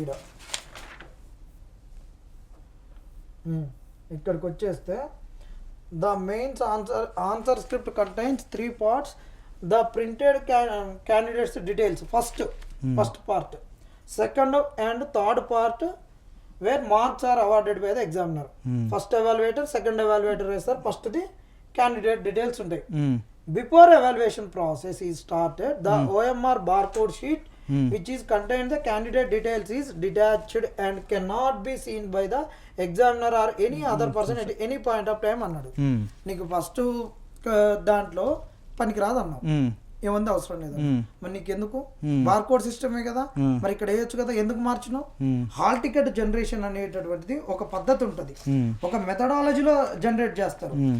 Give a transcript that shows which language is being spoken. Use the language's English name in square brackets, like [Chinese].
[Telugu] ఈడ ఇక్కడికి వచ్చేస్తే [English] The mains answer script contains 3 parts. The printed candidates details first part, second and third part where marks are awarded by the examiner. [Telugu] First evaluator, second evaluator వేస్తారు, first the candidate details ఉంటాయి. [English] before evaluation process is started the OMR barcode sheet which is contained the candidate details is detached and cannot be seen by the examiner or any other person at any point of time [Telugu] అన్నాడు. నీకు first దాంట్లో పనికి రాదు అన్నావు, ఏముంది అవసరం లేదు. మరి నీకెందుకు? బార్కోడ్ సిస్టమే కదా, మరి ఇక్కడ వేయొచ్చు కదా, ఎందుకు మార్చినావు? హాల్ టికెట్ జనరేషన్ అనేటటువంటిది ఒక పద్ధతి ఉంటుంది, ఒక మెథడాలజీలో జనరేట్ చేస్తారు.